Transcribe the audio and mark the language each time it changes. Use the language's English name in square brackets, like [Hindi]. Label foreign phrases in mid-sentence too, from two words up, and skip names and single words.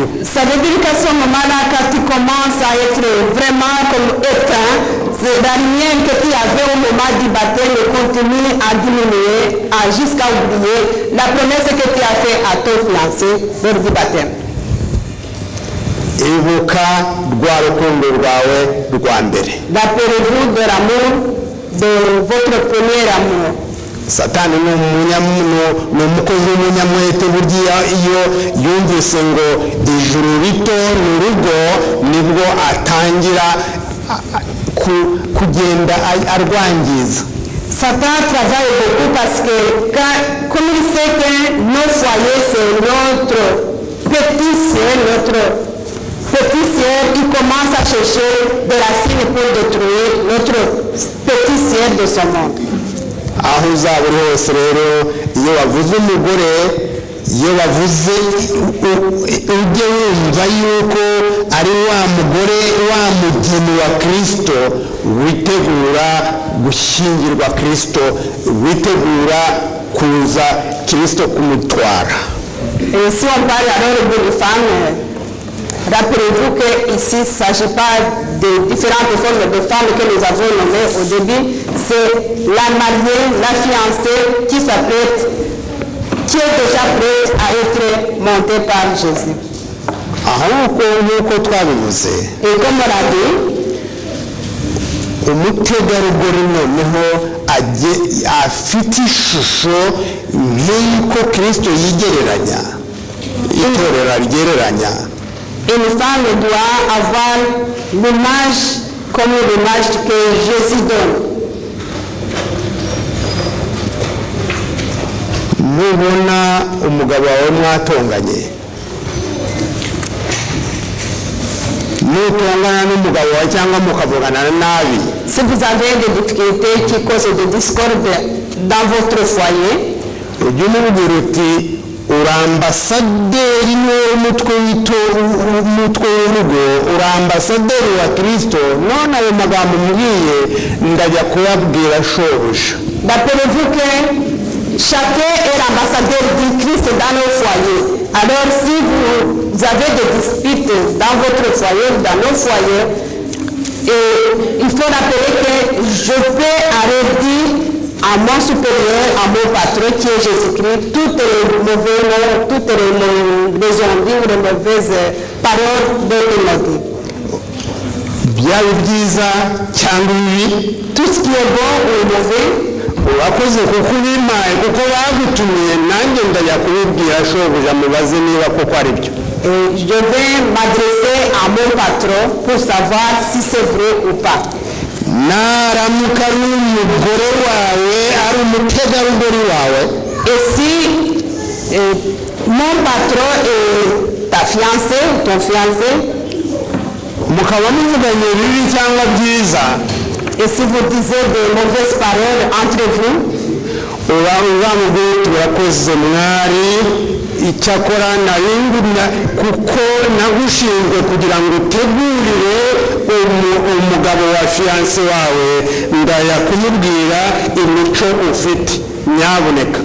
[French] ça veut dire qu'à ce moment-là, quand tu commences à être vraiment comme éteint, la lumière que tu avais au moment du baptême continue à diminuer jusqu'à oublier la promesse que tu as faite à ton fiancé lors du baptême. [Kinyarwanda] ibuka rwa rukundo rwawe rwa mbere. [French] Rappelez-vous de l'amour de votre premier amour. [Kinyarwanda] Satani ni umukozi w'umunyamwete, burya iyo yumvise ngo ijuru rito ni urugo nibwo atangira kugenda arwangiza. [French] Satan travaille beaucoup parce que comme il sait que nos foyers c'est notre petit ciel, il commence à chercher des racines pour détruire notre petit ciel de ce monde. [Kinyarwanda] Aho uzaba uri hose rero, iyo wavuze umugore, iyo wavuze ujye wumva yuko ari wa mugore, wa mugeni wa Kristo, witegura gushyingirwa Kristo, witegura kuza Kristo kumutwara. [French] Et si on parle alors de femmes, rappelez-vous qu'ici il ne s'agit pas de différentes formes de femmes que nous avons nommées au début, c'est la mariée, la fiancée qui est déjà prête à être montée par Jésus. Et comme on l'a dit, [Kinyarwanda] umutegarugori noneho afite ishusho nk'uko Kristo yigereranya, itorero ryereranya. [French] Une femme doit avoir l'image comme l'image que Jésus donne. [Kinyarwanda] Nubona umugabo wawe mwatonganye, nutongana n'umugabo wawe cyangwa mukavugana nabi, [French] si vous avez des difficultés qui causent des discordes dans votre foyer, [Kinyarwanda] ujye umubwira uti uri ambasaderi w'umutwe w'urugo, uri ambasaderi wa Kristo, none ayo magambo mbwiye ndajya kubabwira shobuja. [French] Rappelez-vous que chacun est l'ambassadeur du Christ dans nos foyers. Alors si vous avez des disputes dans votre foyer, dans nos foyers, il faut rappeler que je peux arrêter à mon supérieur, à mon patron qui est Jésus-Christ, toutes les mauvaises mots, toutes les ondes, les mauvaises paroles dont il m'a dit. [Kinyarwanda] Byaba byiza cyangwa bibi, [French] tout ce qui est bon ou mauvais, [Kinyarwanda] urakoze kuko ubimpaye, kuko bagutumiye, nanjye ndajya kubibwira shobuja mubaze niba koko ari byo. [French] Je vais m'adresser à mon patron pour savoir si c'est vrai ou pas. [Kinyarwanda] Naramuka ari umugore wawe, ari umutegarugori wawe, [French] et si mon patron est ta fiancée ou ton fiancé, [Kinyarwanda] mukaba muvuganye bibi cyangwa byiza, [French] et si vous disiez de mauvaises paroles entre vous, [Kinyarwanda] uzamubwira turakoze mwari, icyakora nabingumya kuko nagushinzwe kugira ngo utegurire umugabo wa fiancé wawe, ndaya kumubwira imico ufite, nyaboneka.